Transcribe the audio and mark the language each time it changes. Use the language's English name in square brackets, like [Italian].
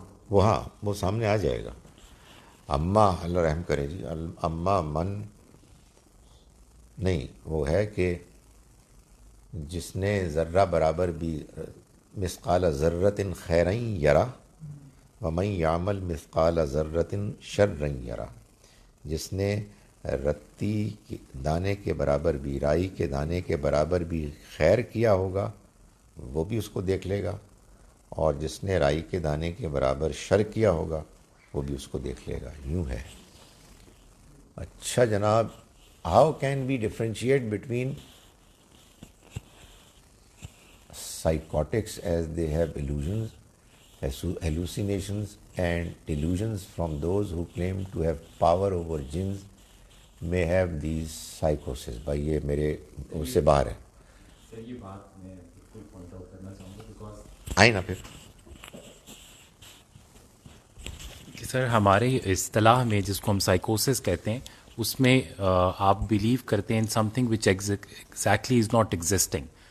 [Urdu] وہ ہاں وہ سامنے آ جائے گا. اما اللہ رحم کرے جی، اما من نہیں، وہ ہے کہ جس نے ذرہ برابر بھی [Arabic] مثقال ذرۃ خیرا یرا ومن یعمل مثقال ذرۃ شرا یرا. [Urdu] جس نے رتی کے دانے کے برابر بھی، رائی کے دانے کے برابر بھی خیر کیا ہوگا وہ بھی اس کو دیکھ لے گا، اور جس نے رائی کے دانے کے برابر شر کیا ہوگا وہ بھی اس کو دیکھ لے گا. یوں ہے. اچھا جناب، [English] How can we differentiate between psychotics as they have illusions, hallucinations and delusions from those who claim to have power over jinns may have these psychosis. [Urdu] بھائی یہ میرے اس سے باہر ہے. سر یہ بات میں بالکل پوائنٹ آؤٹ کرنا چاہوں گا بیکاز آئیں نا پھر. کہ سر ہمارے اصطلاح میں جس کو ہم سائیکوسس کہتے ہیں اس میں آپ بلیو کرتے ہیں [English] In something which exactly is not existing.